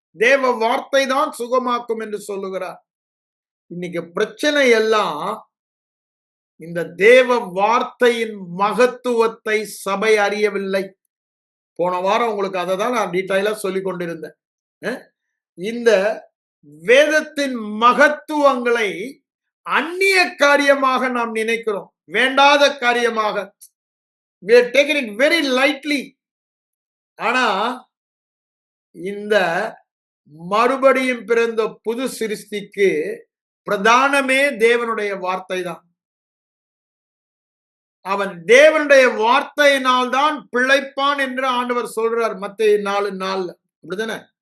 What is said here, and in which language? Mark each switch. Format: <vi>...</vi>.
<ta>தேவ வார்த்தை தான் சுகமாக்கும் என்று சொல்லுகிறார். இன்னைக்கு பிரச்சனை எல்லாம் இந்த தேவ வார்த்தையின் மகத்துவத்தை சபை அறியவில்லை. போன வாரம் உங்களுக்கு அதை தான் நான் டீட்டெயிலா சொல்லிக் கொண்டிருந்தேன். இந்த வேதத்தின் மகத்துவங்களை அந்நிய காரியமாக நாம் நினைக்கிறோம், வேண்டாத காரியமாக.</ta> <en>we are taking it very lightly.</en> <ta>ஆனா இந்த மறுபடியும் பிறந்த புது சிருஷ்டிக்கு பிரதானமே தேவனுடைய வார்த்தை தான். அவன் தேவனுடைய வார்த்தையினால் தான் பிழைப்பான் என்று ஆண்டவர் சொல்றார் மத்தேயு 4:4. அப்படிதானே?</ta>